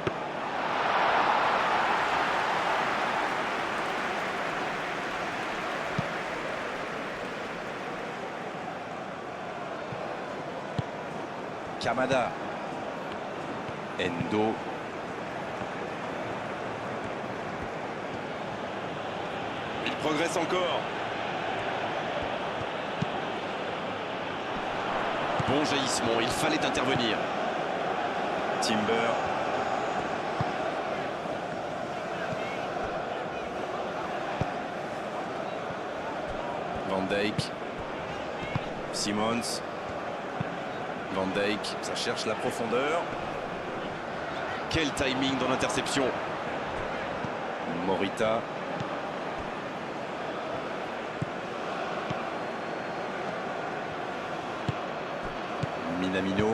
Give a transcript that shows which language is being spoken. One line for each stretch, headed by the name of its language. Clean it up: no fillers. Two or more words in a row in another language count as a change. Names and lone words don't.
French: Kamada. Endo. Il progresse encore. Bon jaillissement, il fallait intervenir. Timber. Van Dijk. Simmons. Van Dijk, ça cherche la profondeur. Quel timing dans l'interception. Morita. Minamino.